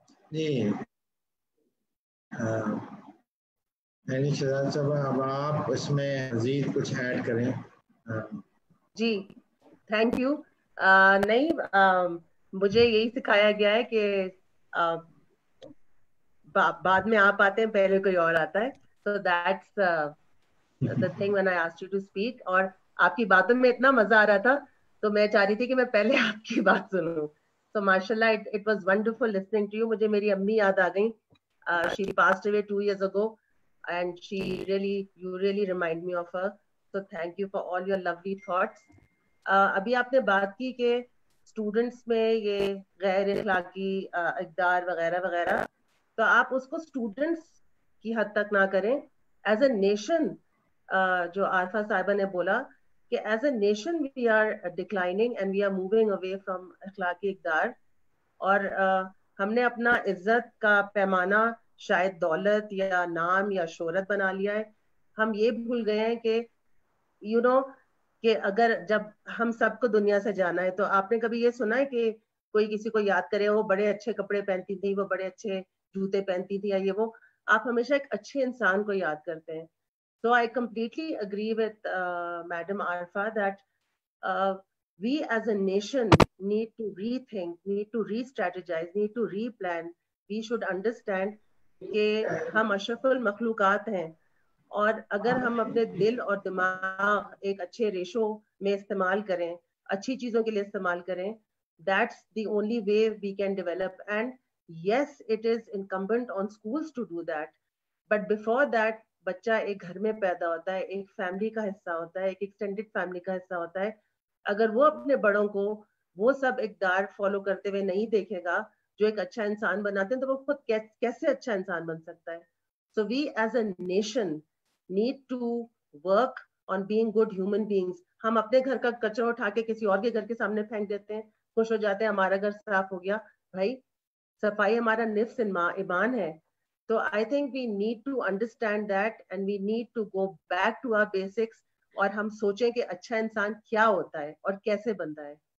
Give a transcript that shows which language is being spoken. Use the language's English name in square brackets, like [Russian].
[Urdu] جی any Shahzad صاحب, اب آپ اس میں مزید کچھ ایڈ کریں. جی تھینک یو. نہیں مجھے یہی سکھایا گیا ہے کہ بعد میں آپ آتے ہیں, پہلے کوئی اور آتا ہے. [English] So that's the thing when I asked you to speak. [Urdu] اور آپ کی باتوں میں اتنا مزہ آ رہا تھا تو میں چاہ رہی تھی کہ میں پہلے آپ کی بات سنوں. [English] So mashallah it was wonderful listening to you. [Urdu] مجھے میری امی یاد آ گئیں. [English] She passed away 2 years ago and you really remind me of her. So thank you for all your lovely thoughts. [Urdu] ابھی آپ نے بات کی کہ اسٹوڈنٹس میں یہ غیر اخلاقی اقدار وغیرہ وغیرہ, تو آپ اس کو اسٹوڈنٹس کی حد تک نہ کریں. [English] as a nation, جو عارفہ صاحبہ نے بولا کہ as a nation we are declining and we are moving away from [Urdu] اخلاقی اقدار, اور ہم نے اپنا عزت کا پیمانہ شاید دولت یا نام یا شہرت بنا لیا ہے. ہم یہ بھول گئے ہیں کہ کہ اگر جب ہم سب کو دنیا سے جانا ہے, تو آپ نے کبھی یہ سنا ہے کہ کوئی کسی کو یاد کرے وہ بڑے اچھے کپڑے پہنتی تھی, وہ بڑے اچھے جوتے پہنتی تھی یا یہ وہ؟ آپ ہمیشہ ایک اچھے انسان کو یاد کرتے ہیں. [English] So I completely agree with Madam Arfa that we as a nation need to rethink, need to re-strategize, need to re-plan. We should understand [Urdu] کہ ہم اشرف المخلوقات ہیں, اور اگر ہم اپنے دل اور دماغ ایک اچھے ریشو میں استعمال کریں, اچھی چیزوں کے لیے استعمال کریں, [English] that's the only way we can develop. And yes, it is incumbent on schools to do that, but before that [Urdu] بچہ ایک گھر میں پیدا ہوتا ہے, ایک فیملی کا حصہ ہوتا ہے, ایک ایکسٹینڈیڈ فیملی کا حصہ ہوتا ہے. اگر وہ اپنے بڑوں کو وہ سب اقدار فالو کرتے ہوئے نہیں دیکھے گا جو ایک اچھا انسان بناتے ہیں, تو وہ خود کیسے اچھا انسان بن سکتا ہے؟ [English] So we as a nation need to work on being good human beings. [Urdu] ہم اپنے گھر کا کچرا اٹھا کے کسی اور کے گھر کے سامنے پھینک دیتے ہیں, خوش ہو جاتے ہیں ہمارا گھر صاف ہو گیا. بھائی صفائی ہمارا نفس ایمان ہے. [English] So I think we need to understand that and we need to go back to our basics, [Urdu] اور ہم سوچیں کہ اچھا انسان کیا ہوتا ہے اور کیسے بنتا ہے.